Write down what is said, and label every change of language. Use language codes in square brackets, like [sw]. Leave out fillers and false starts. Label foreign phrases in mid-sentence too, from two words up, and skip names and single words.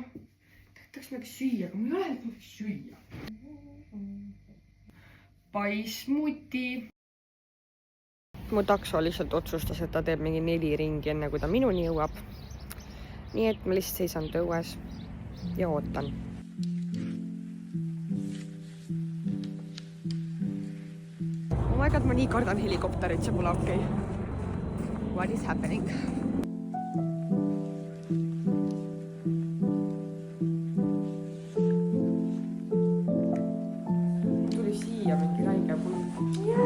[et] Tahaks midagi süüa, aga mul ei ole midagi süüa. Paismuti. Mu takso lihtsalt otsustas, et ta teeb mingi 4 ringi enne, kui ta minuni jõuab. Nii et ma lihtsalt seisan tõues ja ootan. [en] Oh my god, [et] ma nii kardan helikopterit, see pole okei. [en] What is happening? [et] Tuli siia mingi räige pulk.